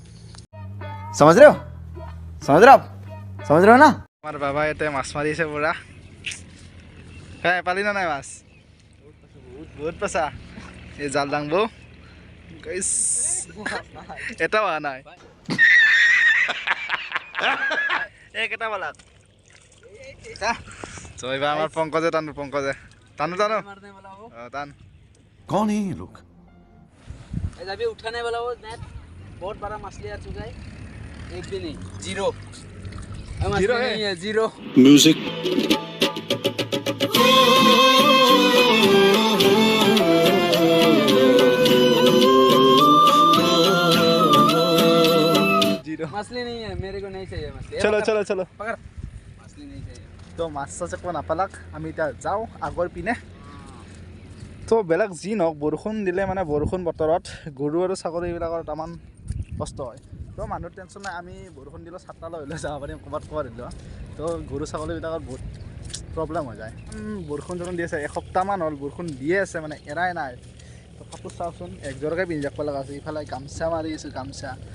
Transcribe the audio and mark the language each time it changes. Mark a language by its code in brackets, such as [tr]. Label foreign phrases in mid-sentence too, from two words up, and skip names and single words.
[hi] समझ रहे हो ना [as] আমাৰ বাবা ইয়াতে মাছ মাৰিছে পুৰা পালি না নাই মাছ বহুত পাইছা এই জাল দাংব এটাও অহা নাই কেইটা পালাক এইবাৰ আমাৰ পংকজে টানো টান [hi] कौन है ये लोग अभी उठाने वाला वो नेट बहुत बड़ा मछली आ चुका है एक भी नहीं [en] zero zero म्यूजिक [hi] मछली नहीं है मेरे को नहीं चाहिए मछली चलो पकड़ मछली नहीं चाहिए [as] তো মাছ চাছ একো নাপালাক আমি এতিয়া যাওঁ আগৰ পিনে তো বেলেগ যি নহওক বৰষুণ দিলে মানে বৰষুণ বতৰত গৰু আৰু ছাগলীবিলাকৰ তামান কষ্ট হয় তো মানুহৰ টেনশ্যন নাই আমি বৰষুণ দিলেও ছাতা লৈ হ'লেও যাব পাৰিম ক'ৰবাত দিলেও তো গৰু ছাগলীবিলাকৰ বহুত প্ৰব্লেম হৈ যায় বৰষুণ চৰষুণ দি আছে এসপ্তাহমান হ'ল বৰষুণ দিয়ে আছে মানে এৰাই নাই তো কাপোৰ চাওকচোন একযোৰকে পিন্ধি যাব লগা আছে ইফালে গামচা মাৰি আছোঁ গামচা